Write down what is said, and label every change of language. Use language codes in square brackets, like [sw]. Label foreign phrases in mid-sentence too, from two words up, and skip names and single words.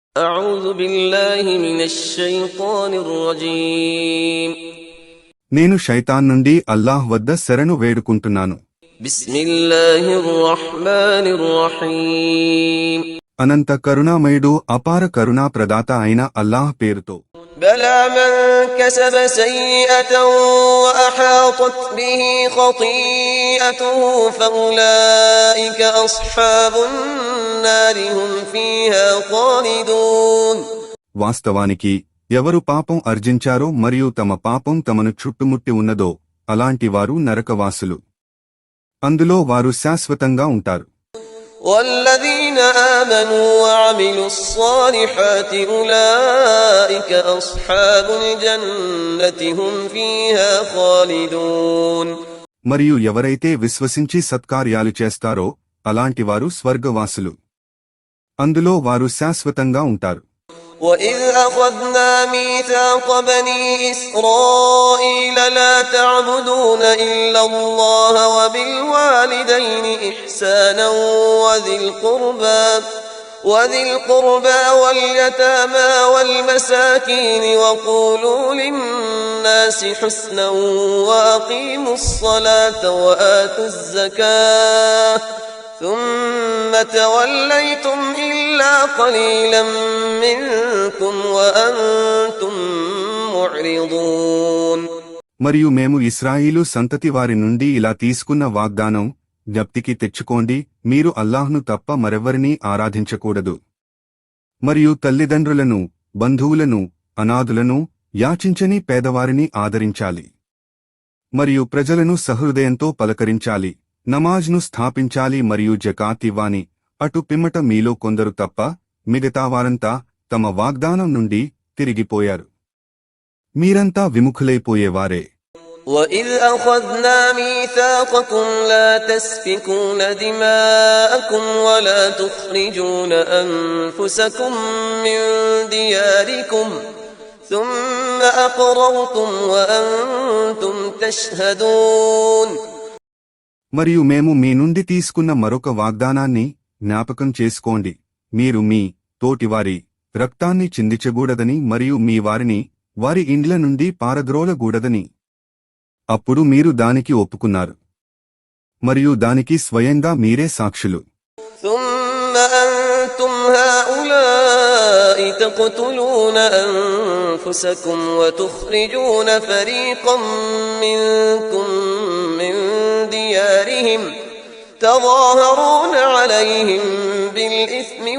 [ar] أعوذ بالله من الشيطان الرجيم [te] నేను శైతాన్ నుండి అల్లాహ్ వద్ద శరణు వేడుకుంటున్నాను. [ar] بسم الله الرحمن الرحيم [te] అనంత కరుణామయుడు అపార కరుణా ప్రదాత అయిన అల్లాహ్ పేరుతో. [ar] بلى من كسب سيئة وأحاطت به خطيئته فأولئك أصحاب النار هم فيها خالدون. [te] వాస్తవానికి ఎవరు పాపం అర్జించారో మరియు తమ పాపం తమను చుట్టుముట్టి ఉన్నదో అలాంటి వారు నరకవాసులు, అందులో వారు శాశ్వతంగా ఉంటారు. [ar] والذين آمنوا وعملوا الصالحات أولئك أصحاب الجنة هم فيها خالدون. [te] మరియు ఎవరైతే విశ్వసించి సత్కార్యాలు చేస్తారో అలాంటి వారు స్వర్గవాసులు, అందులో వారు శాశ్వతంగా ఉంటారు. [ar] وَإِذْ أَخَذْنَا مِيثَاقَ بَنِي إِسْرَائِيلَ لَا تَعْبُدُونَ إِلَّا اللَّهَ وَبِالْوَالِدَيْنِ إِحْسَانًا وَذِي الْقُرْبَى وَالْيَتَامَى وَالْمَسَاكِينِ وَقُولُوا لِلنَّاسِ حُسْنًا وَأَقِيمُوا الصَّلَاةَ وَآتُوا الزَّكَاةَ ثم توليتم إلا قليلا منكم وأنتم معرضون. [te] మరియు మేము ఇశ్రాయేలు సంతతి వారి నుండి ఇలా తీసుకున్న వాగ్దానం జ్ఞప్తికి తెచ్చుకోండి, మీరు అల్లాహ్ను తప్ప మరెవ్వరినీ ఆరాధించకూడదు, మరియు తల్లిదండ్రులను, బంధువులను, అనాథులను, యాచించని పేదవారిని ఆదరించాలి, మరియు ప్రజలను సహృదయంతో పలకరించాలి, నమాజ్ను స్థాపించాలి మరియు జకాత్ ఇవ్వాలి. అటు పిమ్మట మీలో కొందరు తప్ప మిగతావారంతా తమ వాగ్దానం నుండి తిరిగిపోయారు. మీరంతా విముఖులైపోయేవారే. [ar] وَإِذْ أَخَذْنَا مِيثَاقَكُمْ لَا تَسْفِكُونَ دِمَاءَكُمْ وَلَا تُخْرِجُونَ أَنفُسَكُمْ مِنْ دِيَارِكُمْ ثُمَّ أَقْرَرْتُمْ وَأَنْتُمْ تَشْهَدُونَ. [te] మరియు మేము మీ నుండి తీసుకున్న మరొక వాగ్దానాన్ని జ్ఞాపకం చేసుకోండి, మీరు మీ తోటివారి రక్తాన్ని చిందించకూడదని మరియు మీ వారిని వారి ఇండ్ల నుండి పారద్రోలకూడదని. అప్పుడు మీరు దానికి ఒప్పుకున్నారు మరియు దానికి స్వయంగా మీరే సాక్షులు. [ar] ثم أنتم هؤلاء تقتلون أنفسكم وتخرجون فريقا منكم من ديارهم تظاهرون عليهم بالإثم